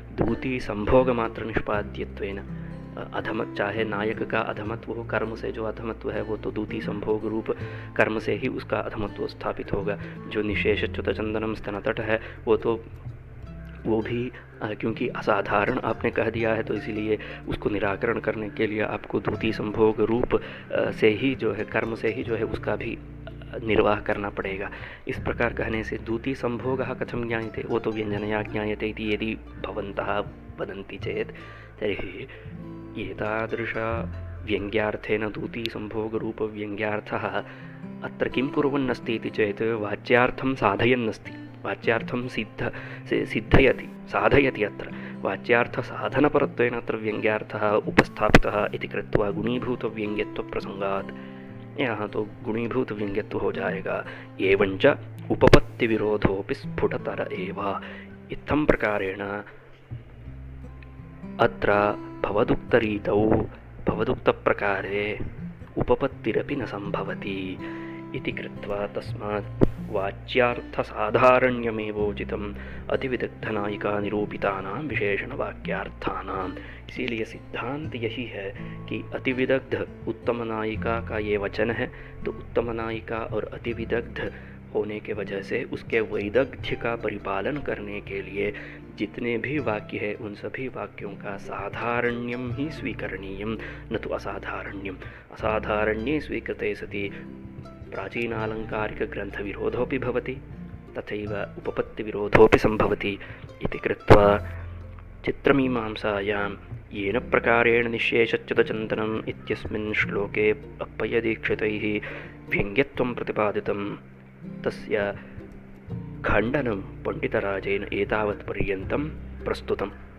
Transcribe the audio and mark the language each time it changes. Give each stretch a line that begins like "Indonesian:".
Hindi: दूती संभोग मात्र निष्पाद्यत्वेन, अधमत चाहे नायक का अधमत्व हो, कर्म से जो अधमत्व है वो तो दूती संभोग रूप कर्म से ही उसका अधमत्व स्थापित होगा। जो निःशेषच्युत चंदनम स्तनतट है वो भी क्योंकि असाधारण आपने कह दिया है, तो इसीलिए उसको निराकरण करने के लिए आपको दूती संभोग रूप से ही जो है कर्म से ही जो है उसका भी निर्वाह करना पड़ेगा। इस प्रकार कहने से
Sanskrit: दूती संभोगः कथं ज्ञायते,
Hindi: वो तो
Sanskrit: व्यंजनया ज्ञायते इति यदि भवन्तः वदन्ति चेत् तर्हि एतादृश व्यङ्ग्यार्थेन दूतीसम्भोगरूपव्यङ्ग्यार्थः अत्र किं कुर्वन्नस्ति इति चेत् वाच्यार्थं साधयन्नस्ति, वाच्यार्थं सिद्धयति साधयति। अत्र वाच्यार्थसाधनपरत्वेन अत्र व्यङ्ग्यार्थः उपस्थापितः इति कृत्वा गुणीभूतव्यङ्ग्यत्वप्रसङ्गात्
Hindi: यहाँ तो गुणीभूतव्यङ्ग्यत्व हो जाएगा।
Sanskrit: एवञ्च उपपत्तिविरोधोऽपि स्फुटतर एव। इत्थं प्रकारेण अत्र भवदुक्तरीतौ भवदुक्तप्रकारे उपपत्तिरपि न सम्भवति इति कृत्वा तस्मात् वाच्यार्थसाधारण्यमेवोचितम् अतिविदग्धनायिका निरूपितानां विशेषणवाक्यार्थानां।
Hindi: इसीलिए सिद्धांत यही है कि अतिविदग्ध उत्तम नायिका का ये वचन है, तो उत्तम नायिका और अतिविदग्ध होने के वजह से उसके वैदग्ध्य का परिपालन करने के लिए जितने भी वाक्य है उन सभी वाक्यों का साधारण्यम ही स्वीकरणीयम, न तो असाधारण्यम।
Sanskrit: असाधारण्ये स्वीकृते सति प्राचीनालङ्कारिकग्रन्थविरोधोऽपि भवति, तथैव उपपत्तिविरोधोऽपि सम्भवति इति कृत्वा चित्रमीमांसायां येन प्रकारेण निःशेषच्युतचिन्तनम् इत्यस्मिन् श्लोके अप्पय्यदीक्षितैः व्यङ्ग्यत्वं प्रतिपादितं तस्य खण्डनं पण्डितराजेन एतावत्पर्यन्तं प्रस्तुतम्।